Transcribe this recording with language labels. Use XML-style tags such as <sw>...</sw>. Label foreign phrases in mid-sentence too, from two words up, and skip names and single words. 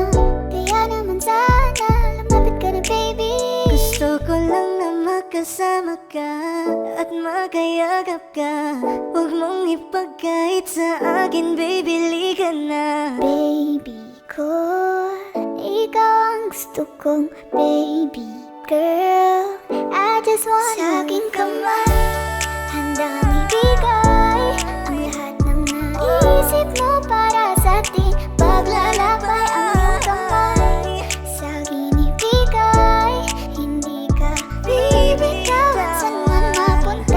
<tl>Kaya naman sana, lumapit ka na baby. Gusto ko lang na makasama ka at makayagap ka. Huwag mong ipagkait sa akin, baby, liga na. Baby ko, ikaw ang gusto kong</tl> <en>baby girl. I just want</en> <tl>sa aking kamay, handang ibigay ang lahat ng naisip mo para sa ating paglalakbay. Ang iyong kamay sa akin ibigay, hindi ka bibitawan saan man mapunta.</tl>